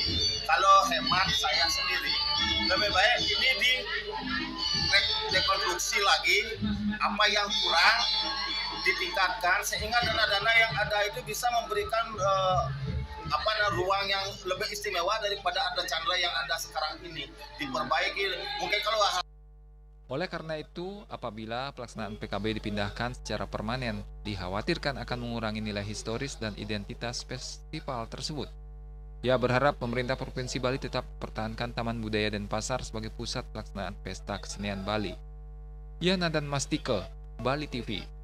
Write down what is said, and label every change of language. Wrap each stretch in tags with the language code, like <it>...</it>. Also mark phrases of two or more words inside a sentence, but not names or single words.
<id>Kalau hemat saya sendiri, lebih baik ini direkonstruksi lagi, apa yang kurang ditingkatkan sehingga dana-dana yang ada itu bisa memberikan ruang yang lebih istimewa daripada Arda Chandra yang ada sekarang ini, diperbaiki mungkin kalau. Oleh karena itu, apabila pelaksanaan PKB dipindahkan secara permanen, dikhawatirkan akan mengurangi nilai historis dan identitas festival tersebut. Ia berharap pemerintah Provinsi Bali tetap pertahankan Taman Budaya Denpasar sebagai pusat pelaksanaan pesta kesenian Bali. Yana dan Mastike, Bali TV.</id>